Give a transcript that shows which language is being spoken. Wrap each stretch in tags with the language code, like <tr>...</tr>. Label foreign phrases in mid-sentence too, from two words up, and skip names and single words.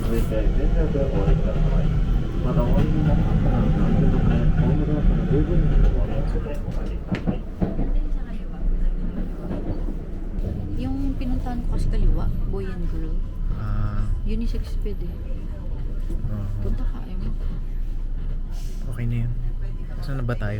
<ja>て全力でお降りください。またお降りになりましたら安全のためホームドアから十分にお気をつけてお帰りください。</ja> <tl>Yung pinuntahan ko kasi kaliwa,</tl> <en>boy and girl.</en> <tl>Unisex pwede. Punta ka, ayaw mo. Okay na yun. Saan na ba tayo?</tl>